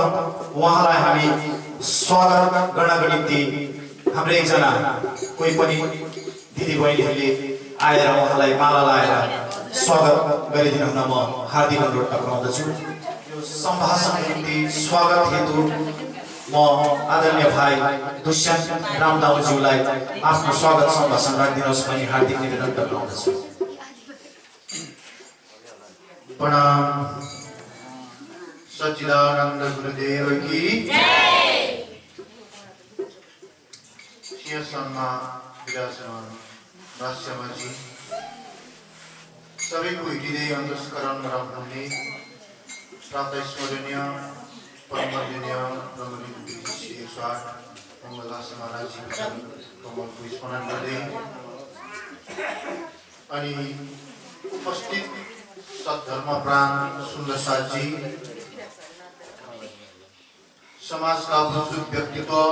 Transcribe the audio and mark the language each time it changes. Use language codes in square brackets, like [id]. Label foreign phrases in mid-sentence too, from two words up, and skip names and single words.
[ne] उहाँलाई हामी स्वागत गर्नको निम्ति हाम्रो एकजना कोही पनि दिदीबहिनीहरूले आएर उहाँलाई माला लाएर स्वागत गरिदिनु हुन म हार्दिक अनुरोध टक्राउँदछु यो सम्भाषणको निम्ति स्वागत हेतु म आदरणीय भाइ दुष्यन्त रामदाउज्यूलाई आफ्नो स्वागत सम्भाषण राखिदिनुहोस् भनी हार्दिक निवेदन टक्राउँदछु प्रणाम [hi] सच्चिदानन्द गुरुदेव की जय [ne] सिंहासनमा विराजमान भाष्यमाजी सबैको हृदय अन्तस्करण रहनुहुने प्राप्त स्मरणीय परमपूजनीय ब्रह्मलिङ्ग श्री 108 मङ्गलदास महाराजजी कमलको स्मरण गर्दै अनि उपस्थित सद्धर्मप्राण सुन्दर साथजी समाजका बुजुर्ग व्यक्तित्व